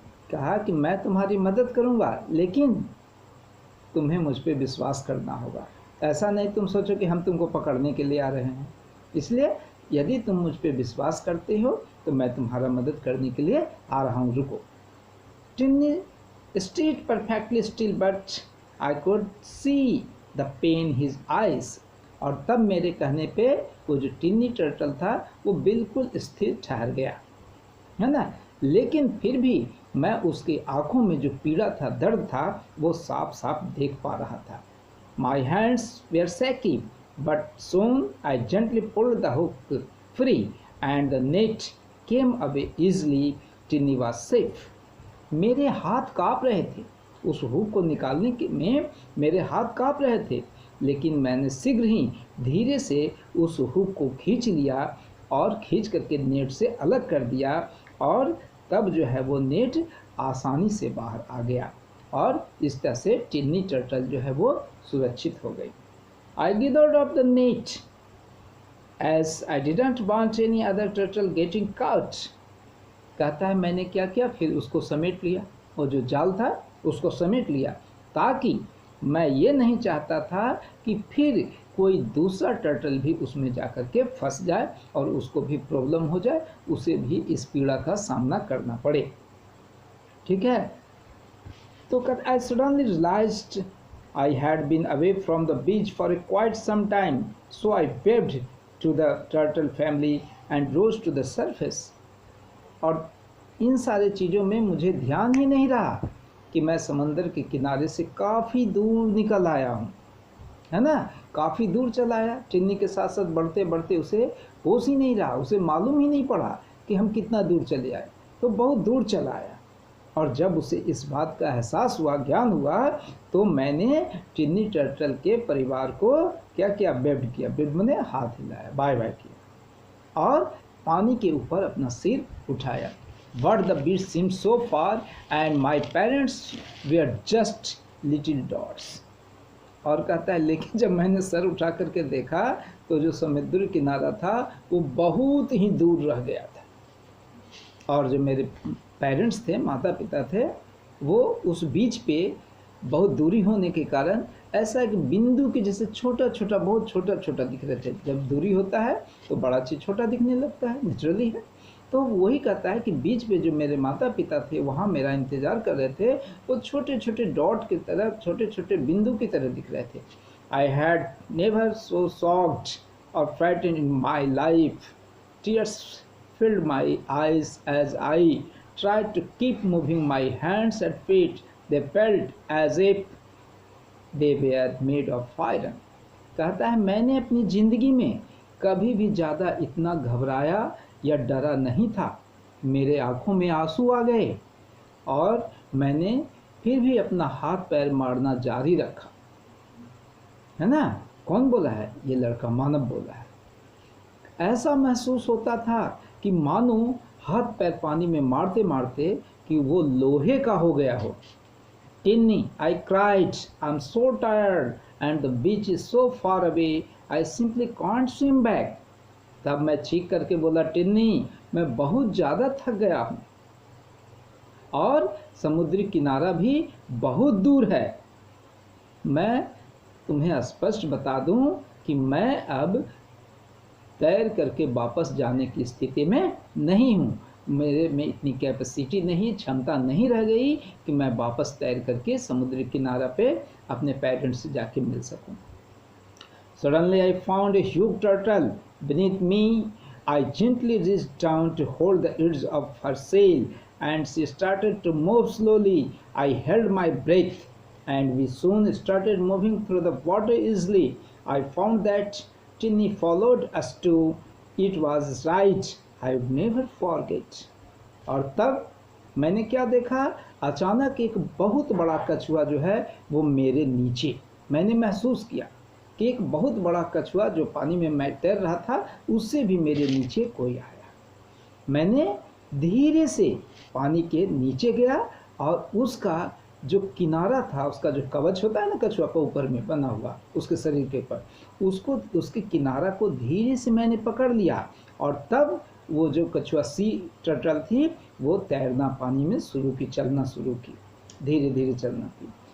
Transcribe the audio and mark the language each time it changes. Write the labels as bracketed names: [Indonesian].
[Hindi] कहा कि मैं तुम्हारी मदद करूंगा लेकिन तुम्हें मुझ पे विश्वास करना होगा। ऐसा नहीं तुम सोचो कि हम तुमको पकड़ने के लिए आ रहे हैं, इसलिए यदि तुम मुझ पे विश्वास करते हो तो मैं तुम्हारा मदद करने के लिए आ रहा हूँ, रुको। [English] Tinny stayed perfectly still but I could see the pain in his eyes। [Hindi] और तब मेरे कहने पे वो जो टिन्नी टर्टल था वो बिल्कुल स्थिर ठहर गया, है ना। लेकिन फिर भी मैं उसकी आंखों में जो पीड़ा था, दर्द था, वो साफ साफ देख पा रहा था। [English] My hands were shaky, but soon I gently pulled the hook free and the net came away easily। Tinny was safe। [Hindi] मेरे हाथ काँप रहे थे, उस हुक को निकालने के में मेरे हाथ काँप रहे थे, लेकिन मैंने शीघ्र ही धीरे से उस हुक को खींच लिया और खींच करके नेट से अलग कर दिया, और तब जो है वो नेट आसानी से बाहर आ गया और इस तरह से टिन्नी टर्टल जो है वो सुरक्षित हो गई। [English] I gathered up the net as I didn't want any other turtle getting caught। [Hindi] कहता है मैंने क्या किया, फिर उसको समेट लिया, वो जो जाल था उसको समेट लिया, ताकि मैं ये नहीं चाहता था कि फिर कोई दूसरा टर्टल भी उसमें जाकर के फंस जाए और उसको भी प्रॉब्लम हो जाए, उसे भी इस पीड़ा का सामना करना पड़े। ठीक है, तो [English] I suddenly realized I had been away from the beach for quite some time, so I waved to the turtle family and rose to the surface। [Hindi] और इन सारे चीज़ों में मुझे ध्यान ही नहीं रहा कि मैं समंदर के किनारे से काफ़ी दूर निकल आया हूँ, है ना, काफ़ी दूर चला आया। टिन्नी के साथ साथ बढ़ते बढ़ते उसे होश ही नहीं रहा, उसे मालूम ही नहीं पड़ा कि हम कितना दूर चले आए, तो बहुत दूर चला आया। और जब उसे इस बात का एहसास हुआ, ज्ञान हुआ, तो मैंने टिन्नी टर्टल के परिवार को क्या किया, वेव्ड किया, वेव्ड माने हाथ हिलाया, बाय बाय किया, और पानी के ऊपर अपना सिर उठाया। But the beach seemed so far and my parents were just little dots। और कहता है लेकिन जब मैंने सर उठा करके देखा तो जो समुद्र किनारा था वो बहुत ही दूर रह गया था, और जो मेरे पेरेंट्स थे, माता पिता थे, वो उस बीच पे बहुत दूरी होने के कारण ऐसा एक बिंदु के जैसे छोटा छोटा, बहुत छोटा छोटा दिख रहे थे। जब दूरी होता है तो बड़ा चीज़ छोटा दिखने लगता है, नेचुरली है। तो वही कहता है कि बीच पे जो मेरे माता पिता थे वहाँ मेरा इंतज़ार कर रहे थे, वो छोटे छोटे डॉट की तरह, छोटे छोटे बिंदु की तरह दिख रहे थे। [English] I had never so shocked और frightened in my life. Tears filled my eyes as I tried to keep moving my hands and feet। They felt as if they were made of iron। [Hindi] कहता है मैंने अपनी ज़िंदगी में कभी भी ज़्यादा इतना घबराया या डरा नहीं था। मेरे आँखों में आंसू आ गए और मैंने फिर भी अपना हाथ पैर मारना जारी रखा, है ना। कौन बोला है, ये लड़का मानव बोला है। ऐसा महसूस होता था कि मानो हाथ पैर पानी में मारते मारते कि वो लोहे का हो गया हो। [English] Tinny, I cried, I am so tired and the beach is so far away, I simply can't swim back. [Hindi] तब मैं चीख करके बोला, टिन्नी मैं बहुत ज़्यादा थक गया हूँ और समुद्री किनारा भी बहुत दूर है। मैं तुम्हें स्पष्ट बता दूँ कि मैं अब तैर करके वापस जाने की स्थिति में नहीं हूँ, मेरे में इतनी कैपेसिटी नहीं, क्षमता नहीं रह गई कि मैं वापस तैर करके समुद्री किनारा पे अपने पेरेंट्स से जाके मिल सकूं। [English] Suddenly I found a huge turtle beneath me। I gently reached down to hold the edge of her sail and she started to move slowly। I held my breath and we soon started moving through the water easily। I found that Tinny followed us too। It was right, I would never forget। [Hindi] और तब मैंने क्या देखा, अचानक एक बहुत बड़ा कछुआ जो है वो मेरे नीचे, मैंने महसूस किया कि एक बहुत बड़ा कछुआ जो पानी में मैं तैर रहा था उससे भी मेरे नीचे कोई आया। मैंने धीरे से पानी के नीचे गया और उसका जो किनारा था, उसका जो कवच होता है ना कछुआ का ऊपर में बना हुआ उसके शरीर के ऊपर, उसको, उसके किनारा को धीरे से मैंने पकड़ लिया और तब वो जो कछुआ सी टर्टल थी वो तैरना पानी में शुरू की, चलना शुरू की, धीरे धीरे चलना की।